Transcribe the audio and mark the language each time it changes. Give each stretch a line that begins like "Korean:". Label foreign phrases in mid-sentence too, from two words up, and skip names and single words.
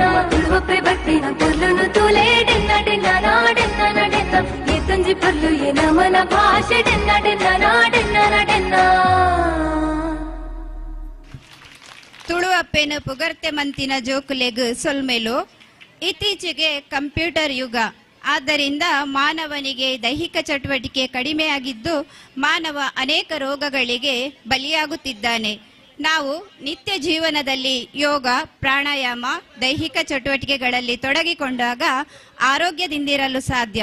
Tulu: ನಮ್ಮ ತುಳುವಪ್ಪೆ ಬರ್ಪಿನ ಪೊರ್ಲುನು ತೂಲೆ ಡೆನ್ನ ಡೆನ್ನ ನಾಡೆನ್ನ ನಡೆನ್ನ ಈ ತುಂಜಿ ಪೊರ್ಲು ಎ ನಮನ ಭಾಷೆ ಡೆನ್ನ ಡೆನ್ನ ನಾಡೆನ್ನ ನಡೆನ್ನ. ತುಳುವಪ್ಪೆನ ಪುಗರ್ತೆ ಮಂತಿನ ಜೋಕುಲೆಗ್ ಸೊಲ್ಮೆಲು.
Kannada: ಇತ್ತೀಚೆಗೆ ಕಂಪ್ಯೂಟರ್ ಯುಗ, ಆದ್ದರಿಂದ ಮಾನವನಿಗೆ ದೈಹಿಕ ಚಟುವಟಿಕೆ ಕಡಿಮೆಯಾಗಿದ್ದು ಮಾನವ ಅನೇಕ ರೋಗಗಳಿಗೆ ಬಲಿಯಾಗುತ್ತಿದ್ದಾನೆ. ನಾವು ನಿತ್ಯ ಜೀವನದಲ್ಲಿ ಯೋಗ, ಪ್ರಾಣಾಯಾಮ, ದೈಹಿಕ ಚಟುವಟಿಕೆಗಳಲ್ಲಿ ತೊಡಗಿಕೊಂಡಾಗ ಆರೋಗ್ಯದಿಂದಿರಲು ಸಾಧ್ಯ.